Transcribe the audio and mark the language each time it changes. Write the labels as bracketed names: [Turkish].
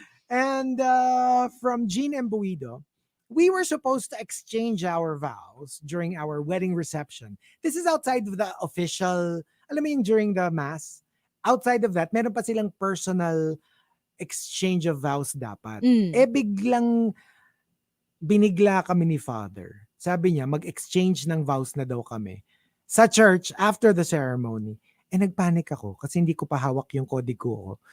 [English] And from Jean Embuido, we were supposed to exchange our vows during our wedding reception. This is outside of the official, [Filipino] alam mo yung [English] during the mass. [Filipino] Outside of that, meron pa silang personal exchange of vows dapat. Mm. Biglang binigla kami ni Father. Sabi niya, mag-exchange ng vows na daw kami. Sa church, after the ceremony. Nagpanic ako kasi hindi ko pa hawak yung kodigo ko.